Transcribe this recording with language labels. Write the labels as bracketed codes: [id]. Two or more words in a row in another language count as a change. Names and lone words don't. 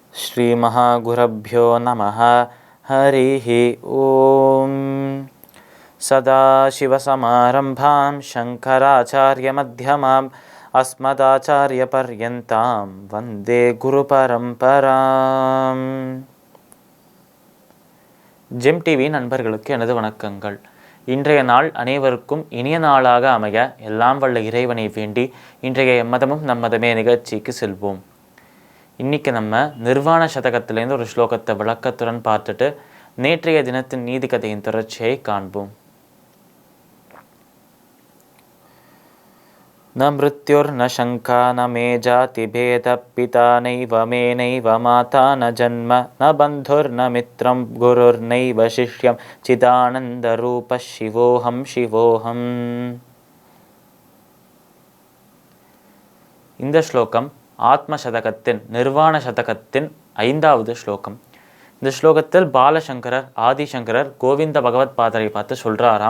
[sa] श्रीमहागुरुभ्यो नमः। हरिः ओम्। सदाशिवसमारम्भां शङ्कराचार्यमध्यमाम् अस्मदाचार्यपर्यन्तां वन्दे குருபரம்பராம். [ta] ஜெம் டிவி நண்பர்களுக்கு எனது வணக்கங்கள். இன்றைய நாள் அனைவருக்கும் இனிய நாளாக அமைய எல்லாம் வல்ல இறைவனை வேண்டி இன்றைய எம்மதமும் நம்மதமே நிகழ்ச்சிக்கு செல்வோம். இன்றைக்கி நம்ம நிர்வாண சதகத்திலேருந்து ஒரு ஸ்லோகத்தை விளக்கத்துடன் பார்த்துட்டு நேற்றைய தினத்தின் நீதி கதையின் தொடர்ச்சியை காண்போம். [sa] न मृत्युर् न शङ्का न मे जाति भेद पिता नैव मे नैव माता न जन्म न बन्धुर् न मित्रम् गुरुर् नैव शिष्यम् चिदानन्द रूप शिवोऽहम् शिवोऽहम्. [ta] இந்த ஸ்லோகம் ஆத்ம சதகத்தின் நிர்வாண சதகத்தின் 5வது ஸ்லோகம். இந்த ஸ்லோகத்தில் பாலசங்கரர் ஆதிசங்கரர் கோவிந்த பகவத் பாதரை பார்த்து சொல்கிறாராம்.